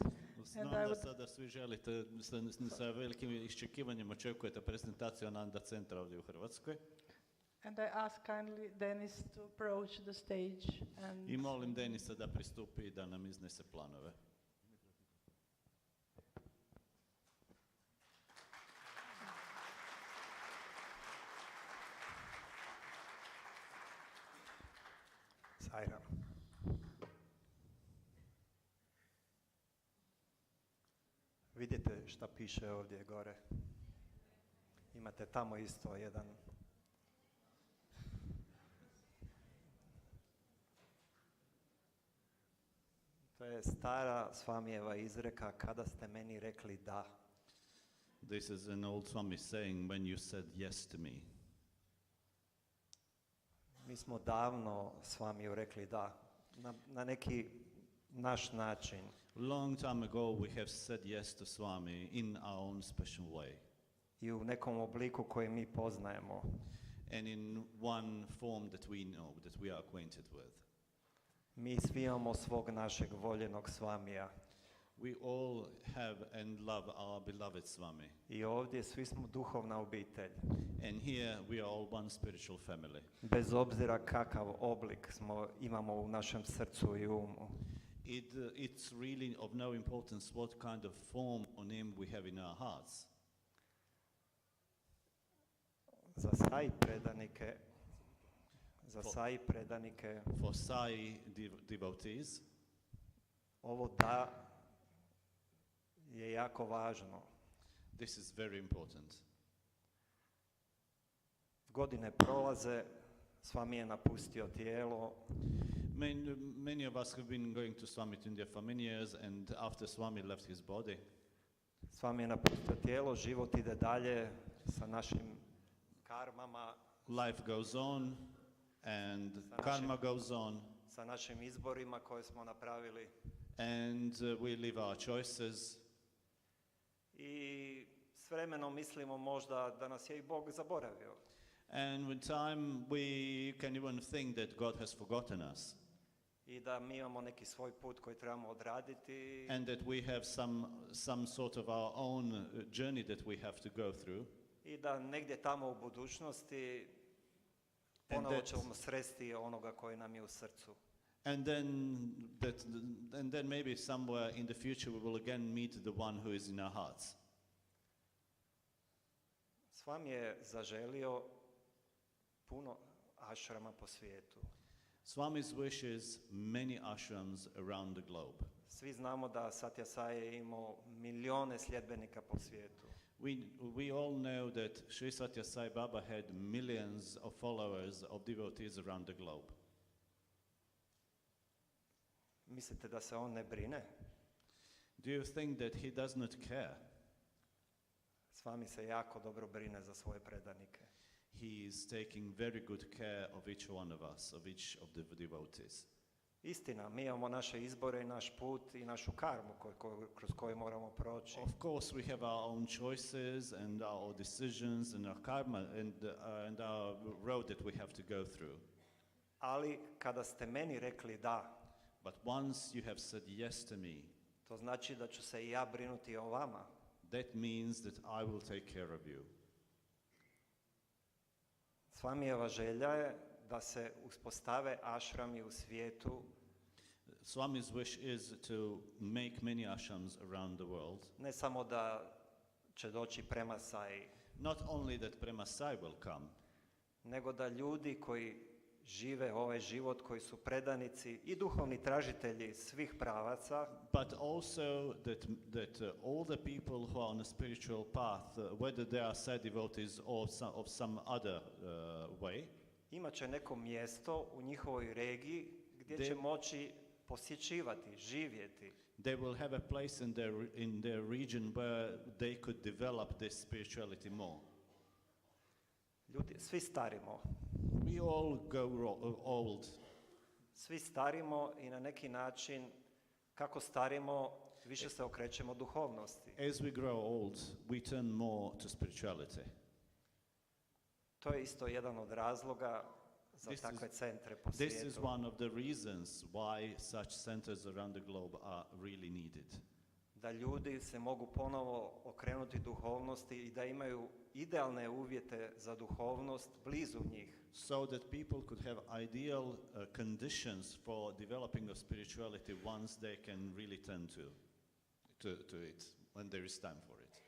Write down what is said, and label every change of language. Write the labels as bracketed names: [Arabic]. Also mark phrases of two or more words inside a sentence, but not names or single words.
[Croatian] Znam I da would- sada svi želite, sa velikim iščekivanjem očekujete prezentaciju Ananda centra ovdje u Hrvatskoj. [English] And I ask kindly Denis to approach the stage and [Croatian] I molim Denisa da pristupi i da nam iznese planove. Sajram. Vidite šta piše ovdje gore? Imate tamo isto jedan. To je stara Svamijeva izreka, kada ste meni rekli da. [English] This is an old Swami saying, when you said yes to me. [Croatian] Mi smo davno Svamiju rekli da, na neki naš način. [English] Long time ago we have said yes to Swami in our own special way. [Croatian] I u nekom obliku koji mi poznajemo. [English] And in one form that we know, that we are acquainted with. [Croatian] Mi svi imamo svog našeg voljenog Svamija. [English] We all have and love our beloved Swami. [Croatian] I ovdje svi smo duhovna obitelj. [English] And here we are all one spiritual family. [Croatian] Bez obzira kakav oblik imamo u našem srcu i umu. [English] It's really of no importance what kind of form or name we have in our hearts. [Croatian] Za Sai predanike, [English] For Sai devotees, [Croatian] ovo da je jako važno. [English] this is very important. [Croatian] Godine prolaze, Swami je napustio tijelo. [English] Many of us have been going to Swami to India for many years, and after Swami left his body, [Croatian] Swami je napustio tijelo, život ide dalje sa našim karmama, [English] life goes on, and karma goes on, [Croatian] sa našim izborima koje smo napravili. [English] and we live our choices. [Croatian] I s vremenom mislimo možda da nas je i Bog zaboravio. [English] And with time, we can even think that God has forgotten us, [Croatian] I da mi imamo neki svoj put koji trebamo odraditi. [English] and that we have some sort of our own journey that we have to go through. [Croatian] I da negdje tamo u budućnosti ponovo ćemo sresti onoga koji nam je u srcu. [English] And then maybe somewhere in the future we will again meet the one who is in our hearts. [Croatian] Swami je zaželio puno ašrama po svijetu. [English] Swami's wish is many ashrams around the globe. [Croatian] Svi znamo da Satya Sai je imao milijone sljedbenika po svijetu. [English] We all know that Sri Satya Sai Baba had millions of followers, of devotees around the globe. [Croatian] Mislite da se on ne brine? [English] Do you think that he does not care? [Croatian] Swami se jako dobro brine za svoje predanike. [English] He is taking very good care of each one of us, of each of the devotees. [Croatian] Istina, mi imamo naše izbore i naš put i našu karmu kroz koju moramo proći. [English] Of course, we have our own choices and our decisions and our karma and our road that we have to go through. [Croatian] Ali kada ste meni rekli da, [English] But once you have said yes to me, [Croatian] to znači da ću se i ja brinuti o vama. [English] that means that I will take care of you. [Croatian] Swamijeva želja je da se uspostave ašrami u svijetu. [English] Swami's wish is to make many ashrams around the world. [Croatian] Ne samo da će doći prema Sai, [English] Not only that Prema Sai will come, [Croatian] nego da ljudi koji žive ovaj život, koji su predanici i duhovni tražitelji svih pravaca, [English] but also that all the people who are on a spiritual path, whether they are Sai devotees or of some other way, [Croatian] imat će neko mjesto u njihovoj regiji gdje će moći posjećivati, živjeti. [English] They will have a place in their region where they could develop this spirituality more. [Croatian] Ljudi, svi starimo. [English] We all go old. [Croatian] Svi starimo i na neki način, kako starimo, više se okrećemo duhovnosti. [English] As we grow old, we turn more to spirituality. [Croatian] To je isto jedan od razloga za takve centre po [English] This is [Croatian] svijetu. [English] one of the reasons why such centers around the globe are really needed. [Croatian] Da ljudi se mogu ponovo okrenuti duhovnosti i da imaju idealne uvjete za duhovnost blizu njih. [English] So that people could have ideal conditions for developing of spirituality once they can really turn to it when there is time for it.